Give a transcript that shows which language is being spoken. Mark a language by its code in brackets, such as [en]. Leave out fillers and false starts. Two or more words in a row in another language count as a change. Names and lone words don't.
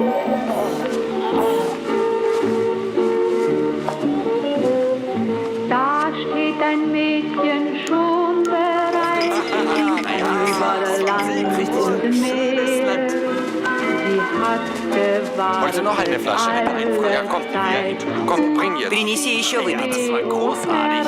[de] Da steht ein Mädchen schon bereit über Land und Meer. Sie hat gewartet. Wollte noch eine Flasche Wein? Ja, kommt, komm, bring jetzt. [ru] Принеси еще выпить. [de] Das war großartig.